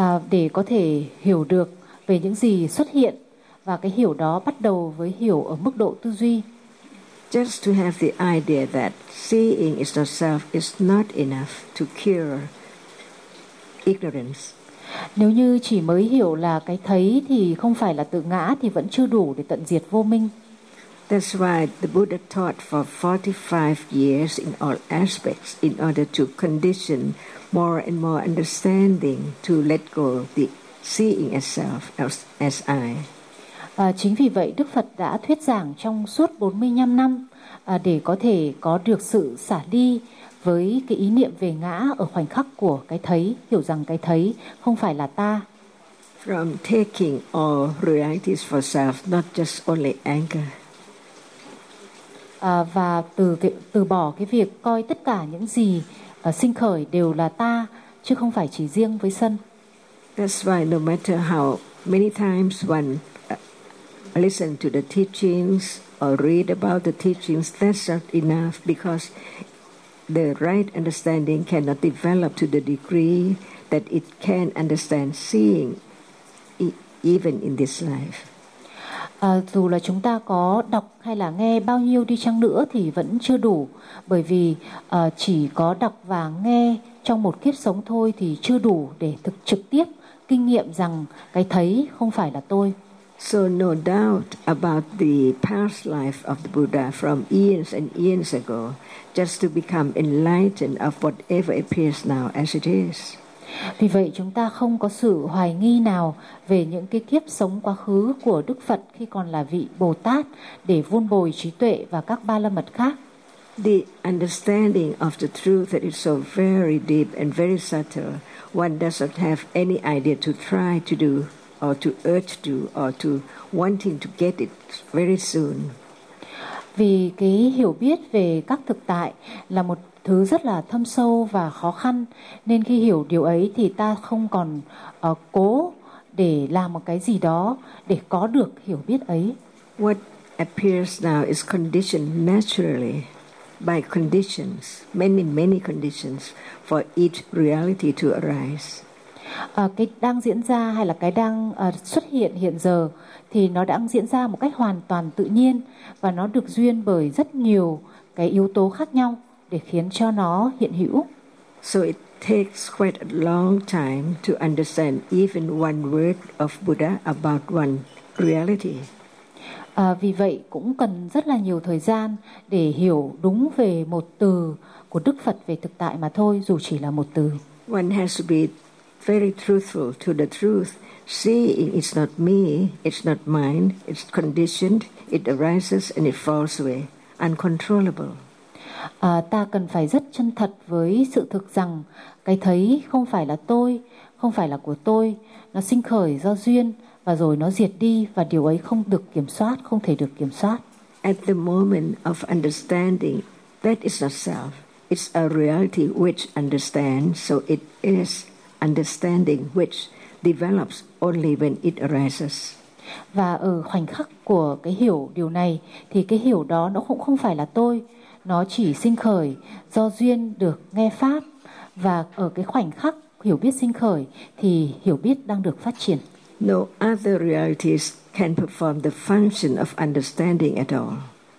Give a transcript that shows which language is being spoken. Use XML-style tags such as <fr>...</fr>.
<vi>Để có thể hiểu được về những gì xuất hiện và cái hiểu đó bắt đầu với hiểu ở mức độ tư duy.</vi> <en>Just to have the idea that seeing is not self is not enough to cure ignorance.</en> <vi>Nếu như chỉ mới hiểu là cái thấy thì không phải là tự ngã thì vẫn chưa đủ để tận diệt vô minh.</vi> <en>That's why the Buddha taught for 45 years in all aspects in order to condition more and more understanding to let go the seeing itself as I.</en> <vi>Chính vì vậy Đức Phật đã thuyết giảng trong suốt 45 năm để có thể có được sự xả ly với cái ý niệm về ngã ở khoảnh khắc của cái thấy, hiểu rằng cái thấy không phải là ta.</vi> <en>From taking all realities for self, not just only anger.</en> <vi>Và từ bỏ cái việc coi tất cả những gì sinh khởi đều là ta, chứ không phải chỉ riêng với sân.</vi> <en>That's why no matter how many times one listen to the teachings or read about the teachings, that's not enough because the right understanding cannot develop to the degree that it can understand seeing even in this life.</en> <vi>Dù là chúng ta có đọc hay là nghe bao nhiêu đi chăng nữa thì vẫn chưa đủ, bởi vì chỉ có đọc và nghe trong một kiếp sống thôi thì chưa đủ để thực trực tiếp kinh nghiệm rằng cái thấy không phải là tôi.</vi> <en>So no doubt about the past life of the Buddha from eons and eons ago, just to become enlightened of whatever appears now as it is.</en> <vi>Vì vậy chúng ta không có sự hoài nghi nào về những cái kiếp sống quá khứ của Đức Phật khi còn là vị Bồ Tát để vun bồi trí tuệ và các ba la mật khác.</vi> <en>The understanding of the truth that is so very deep and very subtle, one does not have any idea to try to do or to urge to or to wanting to get it very soon.</en> <vi>Vì cái hiểu biết về các thực tại là một thứ rất là thâm sâu và khó khăn, nên khi hiểu điều ấy thì ta không còn cố để làm một cái gì đó để có được hiểu biết ấy.</vi> <en>What appears now is conditioned naturally by conditions, many many conditions for each reality to arise.</en> <vi>Cái đang diễn ra hay là cái đang xuất hiện hiện giờ thì nó đang diễn ra một cách hoàn toàn tự nhiên và nó được duyên bởi rất nhiều cái yếu tố khác nhau để khiến cho nó hiện hữu.</vi> <en>So it takes quite a long time to understand even one word of Buddha about one reality.</en> <vi>Vì vậy cũng cần rất là nhiều thời gian để hiểu đúng về một từ của Đức Phật về thực tại mà thôi, dù chỉ là một từ.</vi> <en>One has to be very truthful to the truth, seeing it's not me, it's not mine, it's conditioned, it arises and it falls away, uncontrollable.</en> <vi>Ta cần phải rất chân thật với sự thực rằng cái thấy không phải là tôi, không phải là của tôi, nó sinh khởi do duyên và rồi nó diệt đi và điều ấy không được kiểm soát, không thể được kiểm soát.</vi> <en>At the moment of understanding, that is not self. It's a reality which understands, so it is understanding which develops only when it arises.</en> <vi>Và ở khoảnh khắc của cái hiểu điều này thì cái hiểu đó nó cũng không phải là tôi. Nó chỉ sinh khởi do duyên được nghe pháp. Và ở cái khoảnh khắc hiểu biết sinh khởi thì hiểu biết đang được phát triển.</vi> <en>No other realities can perform the function of understanding at all.</en>